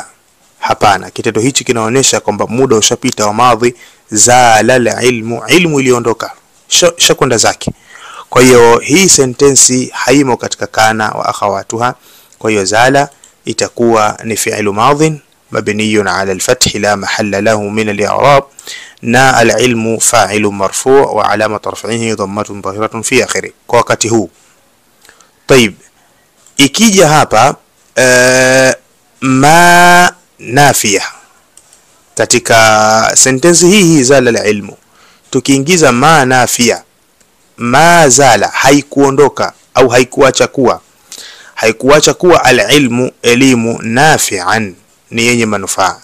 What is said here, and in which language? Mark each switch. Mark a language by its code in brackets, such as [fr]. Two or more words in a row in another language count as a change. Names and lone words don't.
[sw] Hapana. Kitendo hichi kinaonyesha kwamba muda ushapita wa madhi. [ar] زال العلم, [sw] ilmu iliondoka, shakwenda zake. Kwa hiyo hii sentensi haimo katika [ar] كان وأخواتها. [sw] Kwa hiyo zala itakuwa ni [ar] فعل ماض مبني على الفتح لا محل له من الإعراب, na العلم فاعل مرفوع وعلامة رفعه ضمة ظاهرة في آخره, [sw] kwa wakati huu. طيب, ikija hapa [ar] ما نافية [sw] katika sentensi hii [ar] زال العلم, [sw] tukiingiza [ar] ما نافية, ما زال [sw] haikuondoka au haikuacha kuwa al-ilmu, elimu, nafi'an, ni yenye manufaa.